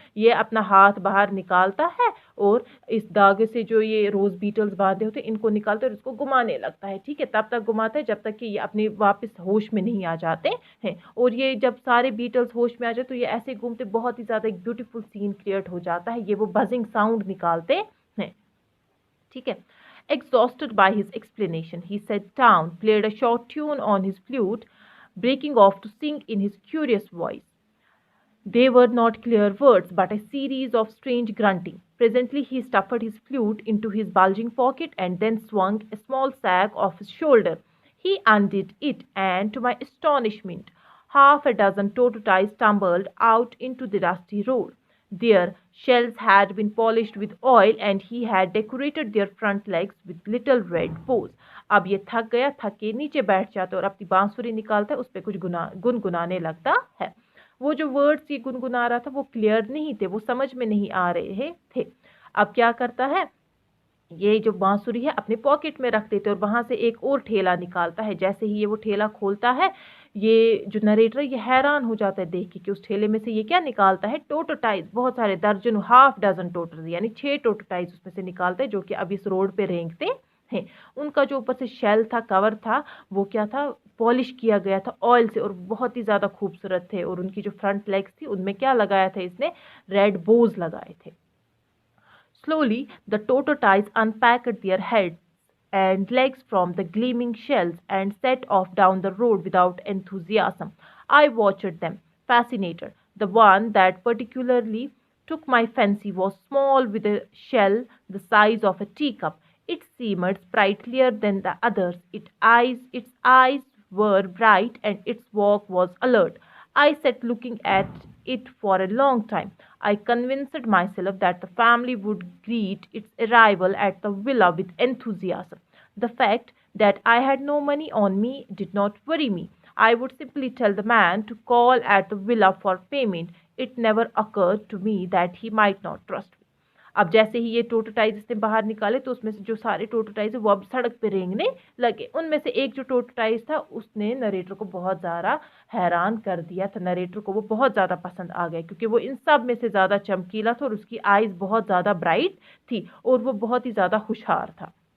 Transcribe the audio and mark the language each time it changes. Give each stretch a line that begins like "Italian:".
Hindi: ये अपना हाथ बाहर निकालता है और इस धागे से जो ये रोज बीटल्स बांधे होते हैं इनको निकालता है और इसको घुमाने लगता है। ठीक है, तब तक घुमाता है जब तक कि ये अपने वापस होश में नहीं आ जाते हैं। और ये जब सारे बीटल्स होश में आ जाए तो ये ऐसे घूमते, बहुत ही ज्यादा एक ब्यूटीफुल सीन क्रिएट हो जाता है। ये वो बजिंग साउंड निकालते हैं। ठीक है।
English: Exhausted by his explanation, he sat down, played a short tune on his flute, breaking off to sing in his curious voice. They were not clear words, but a series of strange grunting. Presently, he stuffed his flute into his bulging pocket and then swung a small sack off his shoulder. He undid it, and to my astonishment, half a dozen tortoises tumbled out into the dusty road. Their shells had been polished with oil, and he had decorated their front legs with little red bows.
Hindi: अब ये थक गया, थक के नीचे बैठ जाता है और अपनी बांसुरी निकालता है, उस पर कुछ गुनगुनाने लगता है। वो जो वर्ड्स ये गुनगुना रहा था वो क्लियर नहीं थे, वो समझ में नहीं आ रहे थे। अब क्या करता है, ये जो बांसुरी है अपने पॉकेट में रख देते और वहां से एक और ठेला निकालता है। जैसे ही ये वो ठेला खोलता है, ये जो नरेटर ये हैरान हो जाता है देख के कि उस ठेले में से ये क्या निकालता है, टोटोटाइज, बहुत सारे दर्जनों, हाफ डजन टोटो यानी 6 टोटोटाइज उसमें से निकालते हैं जो कि अब इस रोड पे रेंगते हैं। उनका जो ऊपर से शेल था, कवर था, वो क्या था, पॉलिश किया गया था ऑयल से और बहुत ही ज्यादा खूबसूरत थे। और उनकी जो फ्रंट लेग्स थी उनमें क्या लगाया था इसने, रेड बोज लगाए थे।
English: Slowly, the tortoises unpacked their heads and legs from the gleaming shells and set off down the road without enthusiasm. I watched them, fascinated. The one that particularly took my fancy was small with a shell the size of a teacup. It seemed sprightlier than the others. Its eyes were bright and its walk was alert. I sat looking at it for a long time. I convinced myself that the family would greet its arrival at the villa with enthusiasm. The fact that I had no money on me did not worry me. I would simply tell the man to call at the villa for payment. It never occurred to me that he might not trust me.
Hindi: अब जैसे ही ये टोटोटाइज इसने बाहर निकाले तो उसमें से जो सारे टोटोटाइज है वो अब सड़क पे रेंगने लगे। उनमें से एक जो टोटोटाइज था उसने नरेटर को बहुत ज़्यादा हैरान कर दिया था। नरेटर को वो बहुत ज़्यादा पसंद आ गया क्योंकि वो इन सब में से ज़्यादा चमकीला था और उसकी आइज़ बहुत ज़्यादा ब्राइट थी और वो बहुत ही ज़्यादा होशियार था।